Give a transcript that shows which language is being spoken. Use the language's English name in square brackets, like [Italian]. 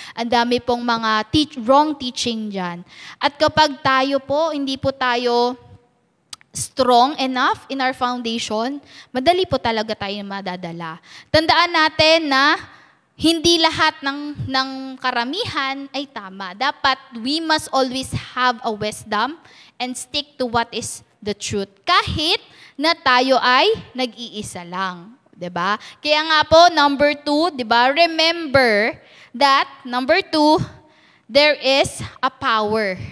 [Filipino] Ang dami pong mga wrong teaching dyan. At kapag tayo po, hindi po tayo [English] strong enough in our foundation, [Filipino] madali po talaga tayo madadala. Tandaan natin na hindi lahat ng karamihan ay tama. Dapat [English] we must always have a wisdom and stick to what is the truth. [Filipino] Kahit na tayo ay nag-iisa lang. 'Di ba? Kaya nga po, number 2, 'di ba? [English] Remember that, number 2, there is a power.